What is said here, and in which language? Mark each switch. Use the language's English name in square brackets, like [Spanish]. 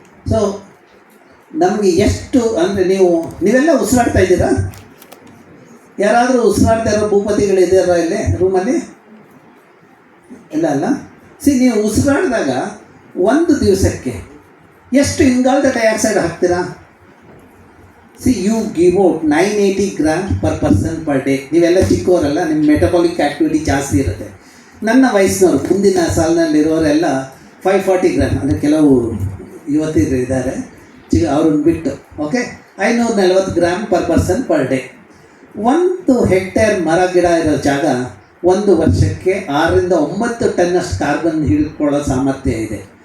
[Kannada] So ನಮಗೆ ಎಷ್ಟು ಅಂದರೆ ನೀವೆಲ್ಲ ಉಸಿರಾಡ್ತಾ ಇದ್ದೀರಾ? ಯಾರಾದರೂ ಉಸಿರಾಡ್ತಾ ಇರೋ ಭೂಪತಿಗಳಿದ್ದಾರಾ ಇಲ್ಲಿ ರೂಮಲ್ಲಿ? ಇಲ್ಲ ಅಲ್ಲ. ನೀವು ಉಸಿರಾಡಿದಾಗ ಒಂದು ದಿವಸಕ್ಕೆ ಎಷ್ಟು ಇಂಗಾಲದ ಡೈಆಕ್ಸೈಡ್ ಹಾಕ್ತೀರಾ? [English] You give out 980 grams per person per day. [Kannada] ನೀವೆಲ್ಲ ಚಿಕ್ಕವರಲ್ಲ, ನಿಮ್ಮ ಮೆಟಬಾಲಿಕ್ ಆ್ಯಕ್ಟಿವಿಟಿ ಜಾಸ್ತಿ ಇರುತ್ತೆ. ನನ್ನ ವಯಸ್ಸಿನವರು ಮುಂದಿನ ಸಾಲಿನಲ್ಲಿರೋರೆಲ್ಲ 540 grams, ಅಂದರೆ ಕೆಲವು ಯುವತಿಯರು ಇದ್ದಾರೆ ಅವ್ರನ್ನ ಬಿಟ್ಟು, okay, [English] 540 grams per person per day. [Kannada] 1 hectare ಮರ ಗಿಡ ಇರೋ ಜಾಗ 1 ವರ್ಷಕ್ಕೆ 6 ರಿಂದ 9 ಟನ್ನಷ್ಟು ಕಾರ್ಬನ್ ಹಿಡಿದುಕೊಳ್ಳೋ ಸಾಮರ್ಥ್ಯ ಇದೆ.